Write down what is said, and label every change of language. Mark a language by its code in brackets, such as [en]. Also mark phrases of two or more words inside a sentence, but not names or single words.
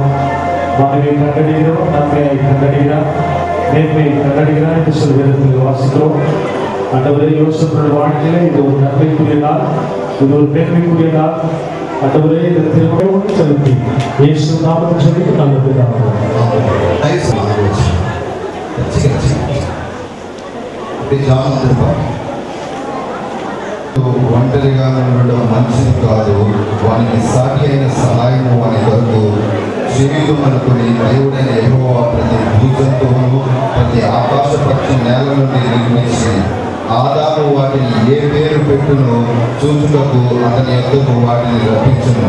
[ta] மனைவியை கண்டடைகிறோம், நன்மையை கண்டடைகிறார், மேன்மையை கண்டடைகிறார் என்று சொல்லி வேதத்தில் வாசிக்கிறோம். ஆண்டவரே, யோசேப்புடைய வாழ்க்கையிலே இது ஒரு நன்மைக்குரிய நாள், இது ஒரு மேன்மைக்குரிய நாள். ஆண்டவரே, இந்த திருமணம் செலுத்தி இயேசு நாமத்தில் சொல்லி நல்லது [te] ఒంటరిగా ఉండడం మంచిది కాదు. వానికి సాటి అయిన సహాయము వాని కొరకు శరీరం అనుకుని దేవుడైన యెహోవా ప్రతి భూజంతువును ప్రతి ఆకాశ పక్షి నేల నుండి నిర్మించి ఆదాము వాటిని ఏ పేరు పెట్టునో చూచుటకు అతని యొద్దకు వాటిని రప్పించును.